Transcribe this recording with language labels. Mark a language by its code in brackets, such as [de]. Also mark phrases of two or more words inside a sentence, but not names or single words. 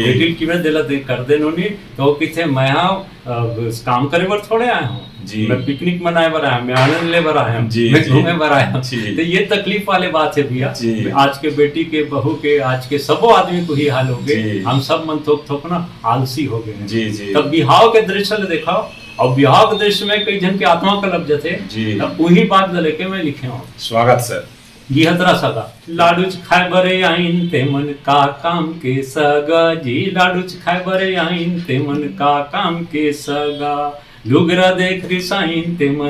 [hne] बेटी की में दिला दे कर दे नोनी, तो किथे मैं काम करे बर थोड़े आया हूँ, जी। मैं पिकनिक मनाए बर आया, मैं आनंद ले बर आया हूँ, जी, मैं जी। घूमे बर आया हूँ। जी। तो ये तकलीफ वाले बात है भैया, जी। आज के बेटी के, बहू के, आज के सबो आदमी को ही हाल हो गए। जी। हम सब मन थोक थोक ना आलसी हो गए हैं। जी जी। तब बिहाव के दृश्य ले देखा, और बिहाव के दृश्य में कई जन के आत्मा का लग जाते, जी। तब वही बात लेके मैं लिखे हूँ। स्वागत सर। गिहतरा सगा लाडूच खाए बरे आइन ते मन का काम के सगा जी, लाडूच खाए बरे आइन ते मन का काम के सगा, लुगरा देख रिसाइन ते मन